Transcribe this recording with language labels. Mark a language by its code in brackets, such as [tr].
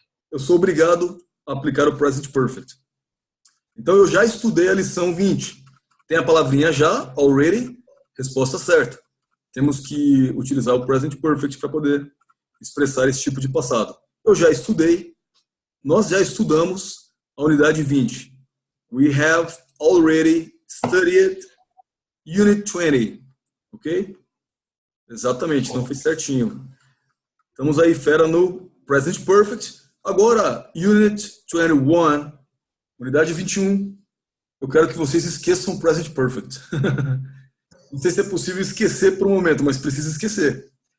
[pt] Eu sou obrigado a aplicar o present perfect. Então eu já estudei a lição 20. Tem a palavrinha já, already, resposta certa. Temos que utilizar o present perfect para poder expressar esse tipo de passado. Eu já estudei, nós já estudamos a unidade 20. [en] We have already studied unit 20. Ok? [pt] Exatamente, não fiz certinho. Estamos aí, fera, no present perfect. Agora, [en] unit 21, [pt] unidade 21. Eu quero que vocês esqueçam o present perfect. Não sei se é possível esquecer por um momento, mas precisa esquecer.